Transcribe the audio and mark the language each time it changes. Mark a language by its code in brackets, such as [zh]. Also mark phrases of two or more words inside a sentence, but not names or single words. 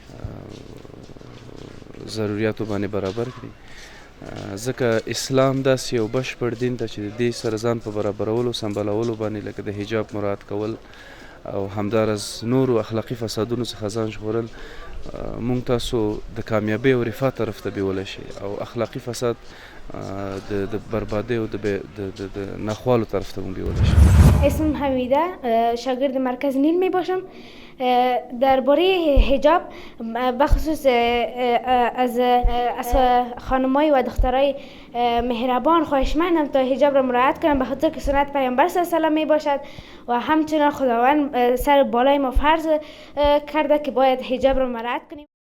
[ps] ضرورياتو باندې برابر کړي، ځکه اسلام داسې یو بشپړ دین ده چې د دې سره ځان په برابرولو سمبالولو باندې لکه د حجاب مراعات کول او همدارز نورو اخلاقي فسادونو څخه ځان ژغورل مونږ تاسو د کامیابۍ او رفاه طرف ته بیولی شي، او اخلاقي فساد د بربادۍ او د ناخوالو طرف ته مونږ بیولی شي. [fa] اسم حمیده، شاگرد مرکز نیل می باشم. درباره حجاب بخصوص از خانمای و دخترای مهربان خواهشمندم تا حجاب را مراعات کنم، به خاطر که سنت پیامبر [ar] صلی الله علیه و آله [fa] می باشد و همچنان خداوند سر بالای ما فرض کرده که باید حجاب را مراعات کنیم.